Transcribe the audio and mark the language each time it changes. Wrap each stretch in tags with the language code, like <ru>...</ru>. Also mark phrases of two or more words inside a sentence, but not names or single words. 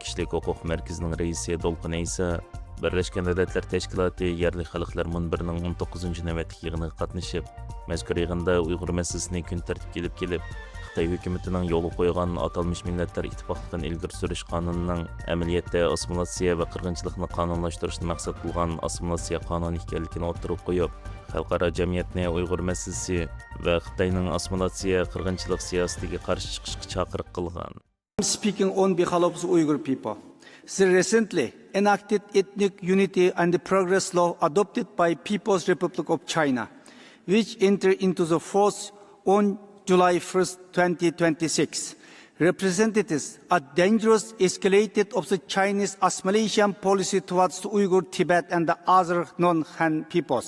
<uz>Kishilik huquq markazining raisi Dolqin Aysa Birleşmiş Dövlətlər Təşkilatı Yerli Xalqlar Munbirining 19-cu növbətlik yig'iniga qatnashib, mazkur yig'inda Uyg'ur masalasini kun tartibga kelib, Xitoy hukumatining yo'li qo'ygan atalmış millatlar ittifoqligidan ilgari surish qonunining amaliyotda assimilyatsiya va qirg'inchilikni qonunlashtirishni maqsad qilgan assimilyatsiya qonuni ekanligini o'tirib qo'yib, xalqaro jamiyatni Uyg'ur masalasi va Xitoyning assimilyatsiya qirg'inchilik siyosatiga qarshi chiqishga chaqiriq qilgan.</uz> <en>Speaking on behalf of the Uyghur people. The recently enacted Ethnic Unity and Progress Law adopted by People's Republic of China, which entered into the force on July 1st, 2026, represented a dangerous escalated of the Chinese assimilation policy towards the Uyghur, Tibet, and the other non-Han peoples.</en>